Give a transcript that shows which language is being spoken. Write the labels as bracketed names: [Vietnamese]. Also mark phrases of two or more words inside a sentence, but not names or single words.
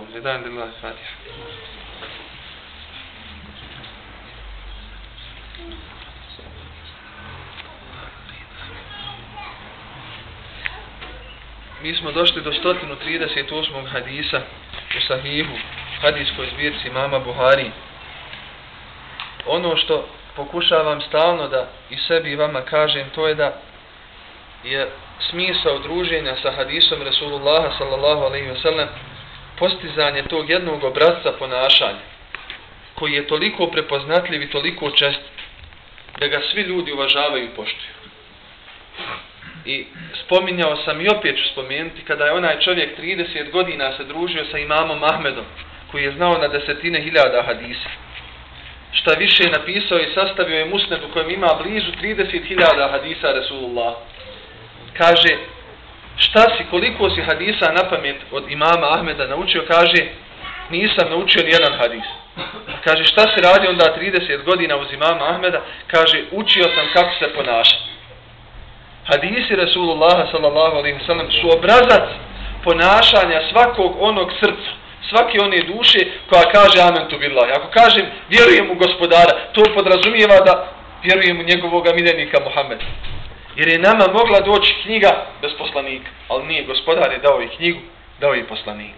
[Bosnian] Vedan [Arabic] لله الفاتحة. [Bosnian] Mi smo došli do 138. hadisa u Sahihu, hadijskoj zbirci imama Buhari. Ono što pokušavam stalno da i sebi i vama kažem, to je da je smisao druženja sa hadisom Rasulullaha [Arabic] صلى الله عليه وسلم [Bosnian] postizanje tog jednog obrazca ponašanja koji je toliko prepoznatljiv i toliko čest da ga svi ljudi uvažavaju i poštuju. I spominjao sam i opet ću spomenuti kada je onaj čovjek 30 godina se družio sa imamom Ahmedom koji je znao na desetine hiljada hadisa. Šta više napisao i sastavio je musned u kojem ima blizu 30.000 hadisa Rasulullah. Kaže, šta si, koliko si hadisa na pamet od imama Ahmeda naučio? Kaže, nisam naučio ni jedan hadis. Kaže, šta si radio onda 30 godina uz imama Ahmeda? Kaže, učio sam kako se ponašati. Hadisi Rasulullaha [Arabic] صلى الله عليه سلم [Bosnian] su obrazac ponašanja svakog onog srca, svake one duše koja kaže [Arabic] آمن بالله. [Bosnian] Ako kažem vjerujem u gospodara, to podrazumijeva da vjerujem u njegovog miljenika Muhammeda. Jer je nama mogla doći knjiga bez poslanika, ali nije, gospodar je dao i knjigu, dao i poslanika.